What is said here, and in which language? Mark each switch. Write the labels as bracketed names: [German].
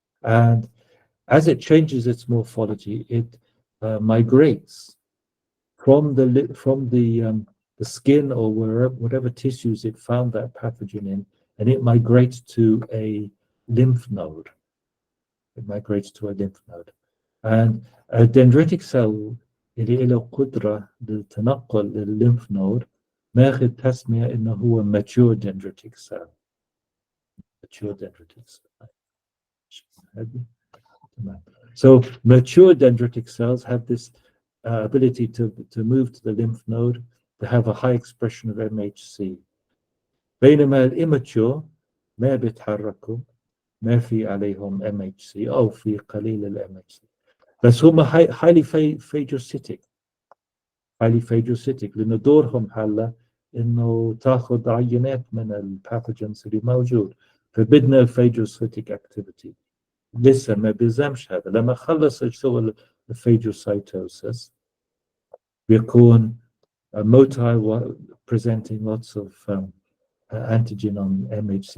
[English] And as it changes its morphology, it migrates from the skin or whatever tissues it found that pathogen in, and it migrates to a lymph node. It migrates to a lymph node. And a dendritic cell [Arabic] اللي له قدرة للتنقل للليمف نود ماخذ تسمية إنه هو mature dendritic cell. [English] Mature dendritic cell. So mature dendritic cells have this ability to move to the lymph node, to have a high expression of MHC. [Arabic] بينما الاماتيور ما بيتحركوا، ما في عليهم MHC أو في قليل ال MHC. بس هم [English] highly phagocytic. [Arabic] highly phagocytic لأنه دورهم هلا إنه تاخذ عينات من الباثوجينز اللي موجود، فبدنا الphagocytic activity. لسه ما بيلزمش هذا، لما خلص يسوي الphagocytosis بيكون [English] motile presenting lots of antigen on MHC.